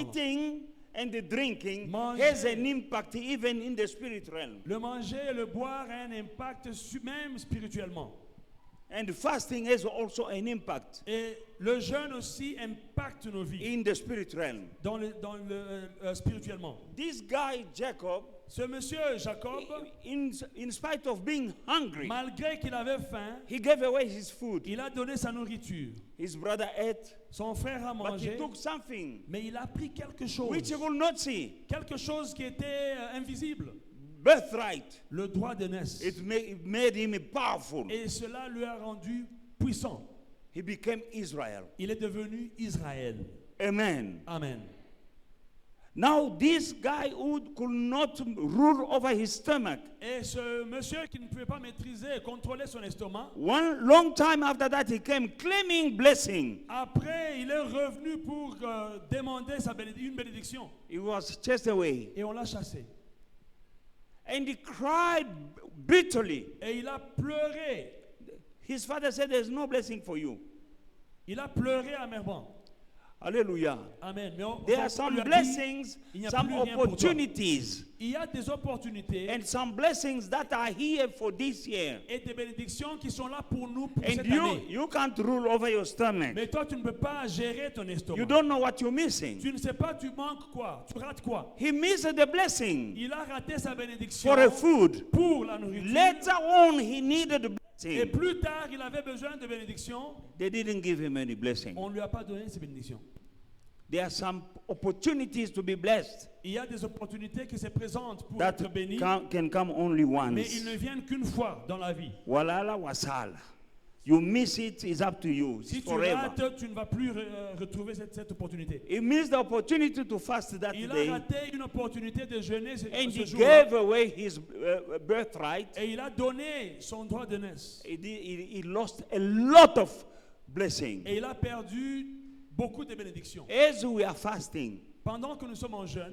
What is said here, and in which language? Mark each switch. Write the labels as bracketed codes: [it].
[en] Eating and the drinking [fr] Manger. [en] has an impact even in the spirit realm. [fr] Le manger et le boire a un impact même spirituellement. [en] And fasting has also an impact [fr] Et le jeûne aussi impacte nos vies [en] in the spirit realm. [fr] spirituellement. [en] This guy, Jacob, [fr] Ce monsieur Jacob, [en] in spite of being hungry, [fr] malgré qu'il avait faim, [en] he gave away his food. [fr] il a donné sa nourriture. [en] His brother ate, [fr] Son frère a [en] but he [fr] mangé, [en] took something [fr] mais il a pris quelque chose. [en] which he could not see. [fr] Quelque chose qui était invisible. [en] Birthright. [fr] Le droit de naissance. [en] It made him powerful. [fr] Et cela lui a rendu puissant. [en] He became Israel. [fr] Il est devenu Israël. [en] Amen. [fr] Amen. [en] Now this guy who could not rule over his stomach, [fr] Et ce monsieur qui ne pouvait pas maîtriser et contrôler son estomac, [en] one long time after that he came claiming blessing. [fr] après il est revenu pour demander une bénédiction. [en] He was chased away. [fr] Et on l'a chassé. [en] And he cried bitterly. [fr] Et il a pleuré. [en] His father said, there's no blessing for you. [fr] Il a pleuré amèrement. [en] Hallelujah. [fr] Amen. Mais [en] There are some blessings, some opportunities, [fr] il y a des opportunités [en] and some blessings that are here for this year. [fr] et des bénédictions qui sont là pour nous pour [en] And [fr] cette année. [en] you can't rule over your stomach. [fr] Mais toi, tu ne peux pas gérer ton estomac. [en] You don't know what you're missing. [fr] Tu ne sais pas, tu manques quoi, tu rates quoi. [en] He missed the blessing [fr] Il a raté sa bénédiction [en] for a food. [fr] pour la nourriture. [en] Later on, he needed the [fr] Et [en] blessing. [fr] plus tard, il avait besoin de bénédiction. [en] They didn't give him any blessing. [fr] On ne lui a pas donné ces bénédictions. [en] There are some opportunities to be blessed [fr] Il y a des opportunités qui se présentent pour [en] that [fr] être bénis, [en] can come only [fr] mais ils [en] once. [fr] ne viennent qu'une fois dans la vie. [en] Walala wasala. You miss it, it's up to you. It's [fr] Si tu [en] forever. [fr] rates, tu ne vas plus retrouver cette opportunité. [en] He missed the opportunity to fast that [fr] Il a [en] day, [fr] raté une opportunité de jeûner ce [en] and he [fr] jour-là. [en] gave away his birthright. [fr] Et il a donné son droit de naissance. [en] He lost a lot of blessing. [fr] Et il a perdu beaucoup de bénédictions. [en] As we are fasting, [fr] Pendant que nous sommes en jeûne,